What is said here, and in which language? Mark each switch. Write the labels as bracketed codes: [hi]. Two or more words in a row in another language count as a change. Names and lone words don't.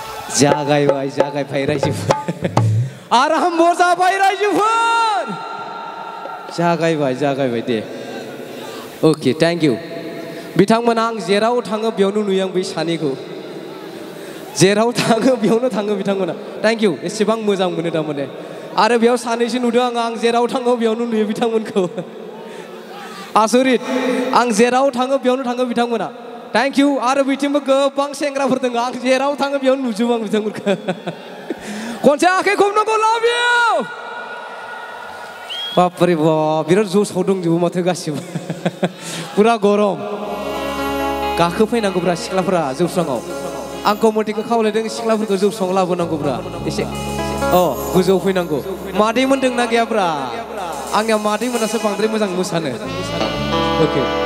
[brx] जागायबाय रायजोफोर आराम जाबाय रायजोफोर जागायबाय दे [en] okay thank you [brx] बिथांमोना आं जेराव थाङो बेयावनो नुयो आं बै सानैखौ जेराव थाङो बेयावनो थाङो बिथांमोना [en] thank you [brx] एसेबां मोजां मोनो थारमाने आरो बेयाव सानैसो नुदों आं जेराव थाङो बेयावनो नुयो बिथांमोनखौ आसरित आं जेराव थाङो बेयावनो थाङो बिथांमोना [en] thank you [brx] आरो बिथिंबो गोबां सेंग्राफोर दङ आं जेराव थाङो बेयावनो नुजोबो आं बिथांमोनखौ खनसे आखाइ खबनांगौ [en] love you [brx] बापरे बाप बिराद जसाव दंजोबो माथो गासिबो पुरा गरम गाखोफैनांगौब्रा सिख्लाफोरा जौस्राङाव आं कमिटिखौ खावलायदों सिख्लाफोरखौ जौस्राङाव लाबोनांगौब्रा एसे गोजौआव फैनांगौ मादैमोन दंना गैयाब्रा आंनिया मादैमोनासो बांद्राय मोजां मोसानो ओके